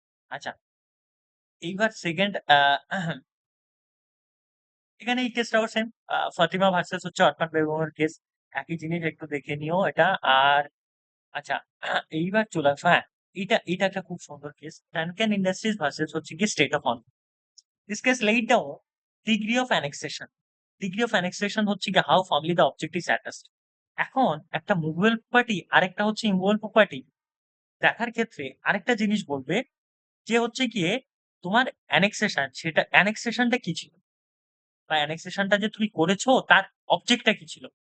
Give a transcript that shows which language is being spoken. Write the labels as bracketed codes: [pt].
[bn] আচ্ছা, এইবার সেকেন্ড এখানে এই কেসটাও সেম, ফাতিমা ভার্সেস হচ্ছে অরফান বেগমের কেস, একই জিনিস একটু দেখে নিও এটা। আর আচ্ছা, এইবার চলে আসো, হ্যাঁ এটা একটা খুব সুন্দর কেস, ডানকান ইন্ডাস্ট্রিজ ভার্সেস হচ্ছে কি state of on. [en] This case laid down degree of annexation. Degree of annexation [bn] হচ্ছে কি [en] how firmly the object is attached. [bn] এখন একটা মুভেবল প্রপার্টি আরেকটা হচ্ছে ইমুভেবল প্রপার্টি দেখার ক্ষেত্রে আরেকটা জিনিস বলবে যে হচ্ছে গিয়ে তোমার অ্যানেক্সেশন, সেটা অ্যানেক্সেশনটা কি ছিল বা অ্যানেক্সেশনটা যে তুমি করেছো তার অবজেক্টটা কি ছিল।